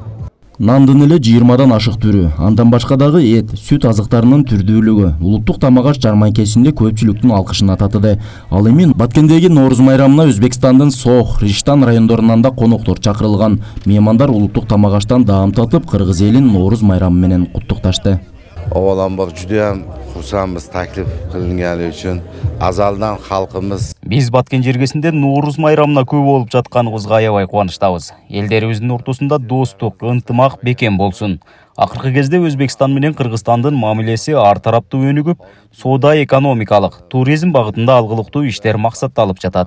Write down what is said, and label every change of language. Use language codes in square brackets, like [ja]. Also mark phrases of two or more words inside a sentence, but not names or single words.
[ky] Нандын эле 20дан ашык түрү, андан башка дагы эт, сүт азыктарынын түрдүүлүгү улуттук тамак аш жарманкесинде көпчүлүктүн алкышына татыды. Ал эми Баткендеги Нооруз майрамына Өзбекстандын Сох, Риштан райондорунан да коноктор чакырылган. Меймандар улуттук тамак аштан даам татып, кыргыз элин Нооруз майрамы менен куттукташты. [uz] Avvalambaq judayam xursandmiz taklif qilingani uchun. Azaldan xalqimiz [ky] Биз Баткен жергесинде Нооруз майрамына көп болуп жатканыбызга аябай кубанычтабыз. Элдерибиздин ортосунда достук, ынтымак бекем болсун. Акыркы кезде Өзбекстан менен Кыргызстандын мамилеси ар тараптуу өнүгүп, соода экономикалык, туризм багытында алгылыктуу иштер максатталып жатат.